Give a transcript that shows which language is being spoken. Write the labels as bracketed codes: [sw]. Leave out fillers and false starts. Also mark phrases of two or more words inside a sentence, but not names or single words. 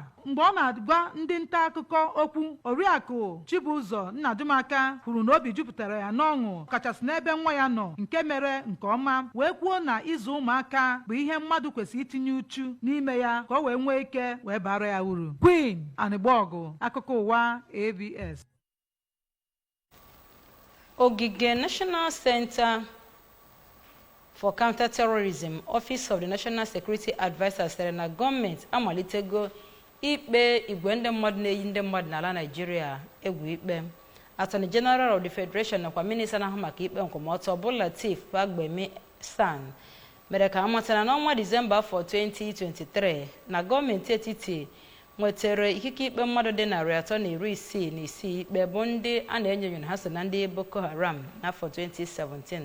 [ig] Mgbe ọ na-agwa ndị nta akụkọ okwu, Oriakụ Chibụzọ Nnadumaka kwuru na obi jupụtara ya n'ọṅụ kachasị n'ebe nwa ya nọ nke mere nke ọma, wee kwuo na ịzụ ụmụaka bụ ihe mmadụ kwesịrị itinye uchu n'ime ya ka o wee nwee ike wee bara ya uru. Queen Anịgbọgụ, akụkọ ụwa, ABS. Ogige National Center for Counter-Terrorism, Office of the National Security Advisor sịrị na gọọmenti amalitego ikpe igwe ndị mmadụ na-eyi ndị mmadụ n'ala Nigeria egwu ikpe. Attorney General of the Federation nakwa minista na-ahụ maka ikpe nkwụmọtọ bụ Lateef Fagbemi San mere ka amatara n'ọnwa Disemba afọ 2023 na gọọmenti etiti nwetara ikike ikpe mmadụ dị 366 ikpe bụ ndị a na-enyo na ha so na ndị Boko Haram n'afọ 2017.